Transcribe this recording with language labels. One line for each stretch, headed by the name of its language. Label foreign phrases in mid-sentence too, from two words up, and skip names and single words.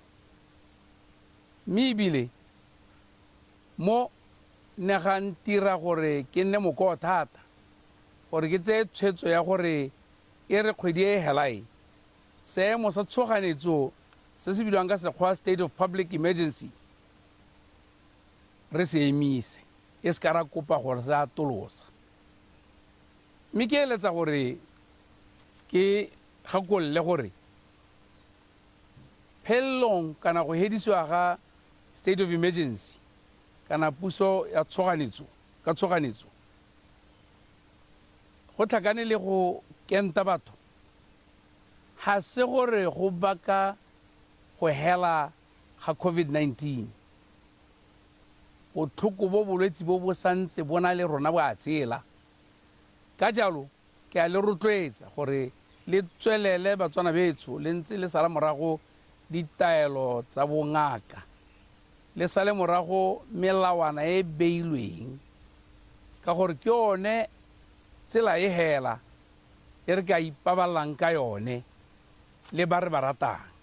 Tswana: Mme ebile mo ne ga ntira gore ke nne mokoo thata gore ke tseye tshwetso ya gore e re kgwedi e helae seemo sa tshoganetso se se bilwang ka sekgwa
English: state of public emergency
Tswana: re se emise e se ka ra kopa gore se atolosa. Mme ke eletsa gore ke gakolole gore phelelong kana go hedisiwa ga
English: state of emergency
Tswana: kana puso ya tshoganetso ka tshoganetso go tlhakane le go kenta batho ga se gore go baka go hela ga COVID-19 botlhoko bo bolwetse bo bo santse bona le rona bo a tshela ka jalo ke a le rotloetsa gore le tswelele batswana betso le ntse le sala morago ditaelo tsa bongaka le sale morago melawana e beilweng ka gore ke yone tsela e hela e re ka ipaballang ka yone le ba re ba ratang